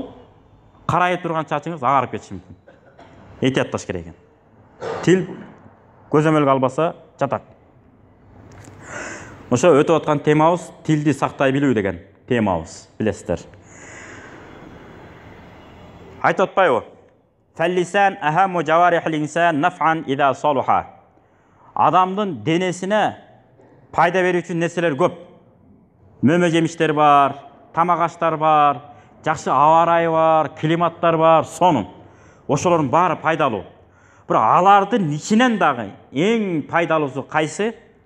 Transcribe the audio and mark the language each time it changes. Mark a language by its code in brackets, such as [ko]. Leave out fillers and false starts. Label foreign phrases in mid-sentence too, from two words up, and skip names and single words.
[ky] Карайып турган чачыңыз агарып кетиши мүмкүн. Этиятташ керек экен. Тил көзөмөлгө албаса жатат. Ошо өтүп аткан темабыз тилди сактай билүү деген темабыз, билесиздер. Айтып атпайбы? [ar] فاللسان أهم جوارح الإنسان نفعا إذا صلح. [ky] Адамдын денесине пайда берүүчү нерселер көп. Мөмө жемиштер бар, тамак аштар бар, жакшы аба ырайы бар, климаттар бар, сонун. Ошолордун баары пайдалуу. Бирок алардын ичинен дагы эң пайдалуусу кайсы?